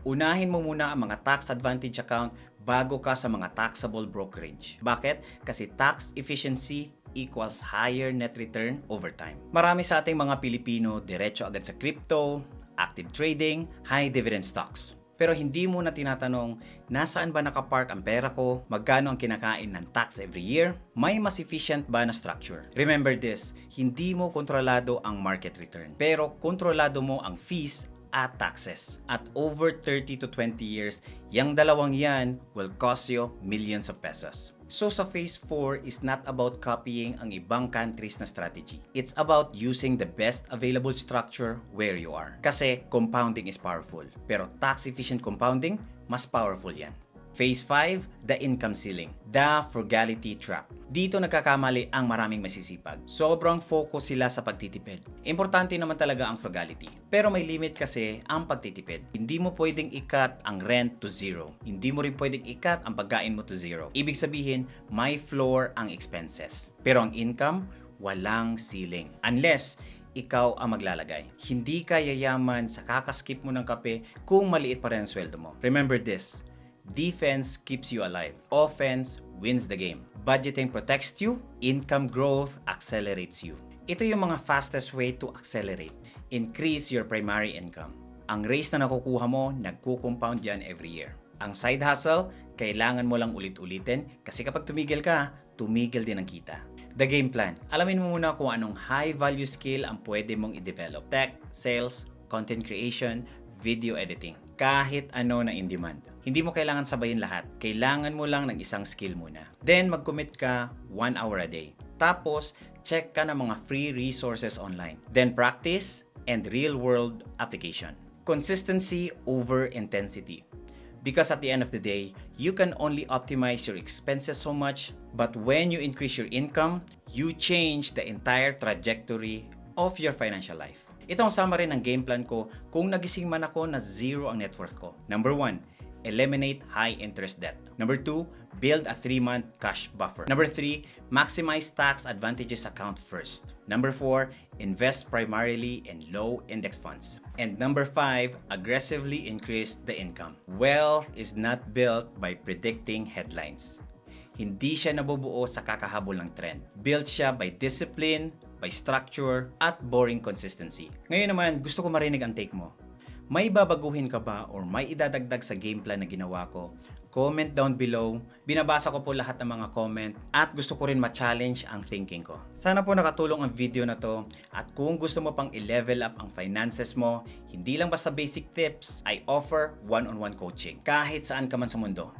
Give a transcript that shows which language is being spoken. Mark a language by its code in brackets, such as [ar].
[tl] Unahin mo muna ang mga tax advantage account bago ka sa mga taxable brokerage. Bakit? [en] Kasi tax efficiency equals higher net return over time. [tl] Marami sa ating mga Pilipino diretso agad sa crypto, active trading, high dividend stocks. Pero hindi mo na tinatanong, nasaan ba nakapark ang pera ko? Magkano ang kinakain ng tax every year? May mas efficient ba na structure? [en] Remember this, [tl] hindi mo kontrolado ang market return, pero kontrolado mo ang fees at taxes. [en] At over 30 to 20 years, [tl] yung dalawang yan [en] will cost you millions of pesos. So sa phase 4 is not about copying ang ibang countries na strategy. It's about using the best available structure where you are. Kasi compounding is powerful, pero tax-efficient compounding, mas powerful yan. Phase 5, the income ceiling, the frugality trap. [tl] Dito nagkakamali ang maraming masisipag. Sobrang focus sila sa pagtitipid. Importante naman talaga ang frugality. Pero may limit kasi ang pagtitipid. Hindi mo pwedeng i-cut ang rent to zero. Hindi mo rin pwedeng i-cut ang pagkain mo to zero. Ibig sabihin, may floor ang expenses. Pero ang income, walang ceiling. Unless ikaw ang maglalagay. Hindi ka yayaman sa kakaskip mo ng kape kung maliit pa rin ang sweldo mo. [en] Remember this, defense keeps you alive. Offense wins the game. Budgeting protects you. Income growth accelerates you. Ito yung mga fastest way to accelerate. Increase your primary income. [tl] Ang raise na nakukuha mo, nagko-compound yan every year. Ang side hustle, kailangan mo lang ulit-ulitin kasi kapag tumigil ka, tumigil din ang kita. [en] The game plan. [tl] Alamin mo muna kung anong high-value skill ang pwede mong i-develop. [en] Tech, sales, content creation, video editing. [tl] Kahit ano na in demand. Hindi mo kailangan sabayin lahat. Kailangan mo lang ng isang skill muna. Then, mag-commit ka 1 hour a day. Tapos, check ka ng mga free resources online. [en] Then, practice and real-world application. Consistency over intensity. Because at the end of the day, you can only optimize your expenses so much, but when you increase your income, you change the entire trajectory of your financial life. [tl] Ito ang summary ng game plan ko kung nagising man ako na zero ang net worth ko. [en] Number 1, eliminate high interest debt. Number 2, build a 3-month cash buffer. Number 3, maximize tax advantages account first. Number 4, invest primarily in low index funds. And number 5, aggressively increase the income. Wealth is not built by predicting headlines. [tl] Hindi siya nabubuo sa kakahabol ng trend. Built siya by discipline, by structure, at boring consistency. Ngayon naman, gusto ko marinig ang take mo. May babaguhin ka ba or may idadagdag sa game plan na ginawa ko? Comment down below. Binabasa ko po lahat ng mga comment at gusto ko rin ma-challenge ang thinking ko. Sana po nakatulong ang video na to at kung gusto mo pang i-level up ang finances mo, hindi lang basta basic tips, [en] I offer one-on-one coaching [tl] kahit saan ka man sa mundo.